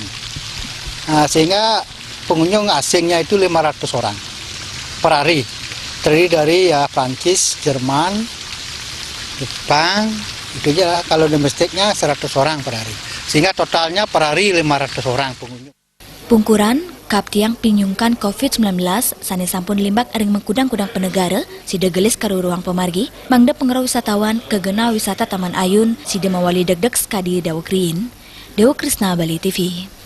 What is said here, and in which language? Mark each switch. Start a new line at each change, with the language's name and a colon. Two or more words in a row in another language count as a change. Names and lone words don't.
Indonesian: Sehingga pengunjung asingnya itu 500 orang per hari, terdiri dari Prancis, Jerman, Jepang, itu aja. Kalau domestiknya 100 orang per hari, sehingga totalnya per hari 500 orang pengunjung.
Balinese: Pungkuran kap tiang pinyungkan COVID-19 sani sampun limbak ring mengkudang-kudang penegara sida gelis karu ruang pemargi mangda pengerau wisatawan ke genah wisata Taman Ayun sida mawali deg-deg skadi dawak riin.
Indonesian: Dewa Krisna, Bali TV.